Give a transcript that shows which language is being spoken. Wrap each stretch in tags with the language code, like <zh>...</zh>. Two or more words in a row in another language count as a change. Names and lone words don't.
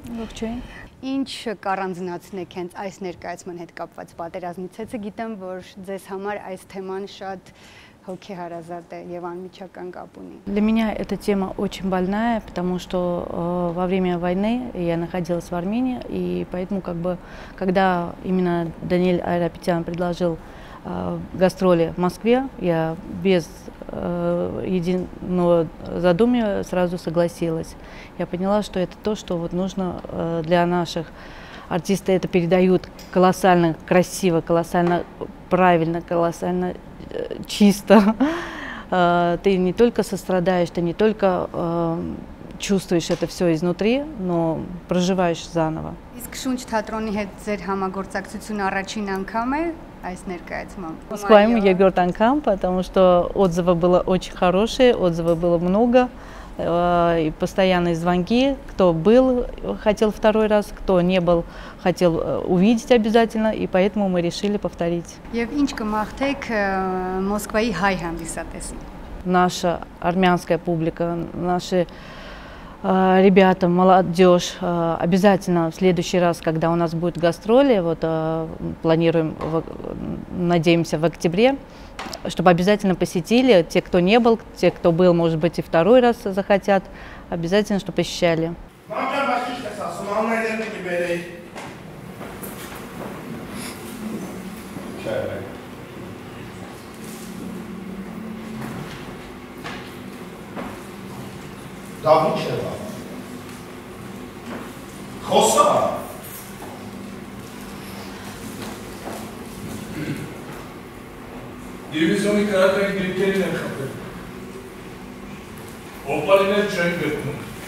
<hy>Ողջույն։ Ինչ կառանձնացնեք հենց այս ներկայացման հետ կապված պատերազմից հետո, գիտեմ, որ ձեզ համար այս թեման շատ հոգեհարազատ է եւ անմիջական կապ ունի։</hy> <ru>Для меня эта тема очень больная, потому что во время войны я находилась в Армении, и поэтому когда именно Даниэль Айрапетян предложил гастроли в Москве, я без единого задумия сразу согласилась. Я поняла, что это то, что вот нужно для наших артистов. Это передают колоссально красиво, колоссально правильно, колоссально чисто. Ты не только сострадаешь, ты не только чувствуешь это все изнутри, но проживаешь заново.</ru> <hy>Իսկ Շունչ թատրոնի հետ ձեր համագործակցությունը առաջին անգամ է այս ներկայացմամբ։ Москваем երկրորդ անգամ,</hy> <ru>потому что отзывов было очень хорошие, отзывов было много, и постоянные звонки, кто был, хотел второй раз, кто не был, хотел увидеть обязательно, и поэтому мы решили повторить.</ru> <hy>Եվ ինչ կմաղթեք Մոսկվայի հայ հանդիսատեսին։</hy> <ru>Наша армянская публика, наши ребята, молодежь, обязательно в следующий раз, когда у нас будут гастроли, вот планируем, надеемся, в октябре, чтобы обязательно посетили, те, кто не был, те, кто был, может быть, и второй раз захотят, обязательно, чтобы посещали.</ru> <hy>Դավիթը խոսա Դիվիզիոնի կարակային գրիքերին են խփել Օպալիներ չեն գտնում</hy>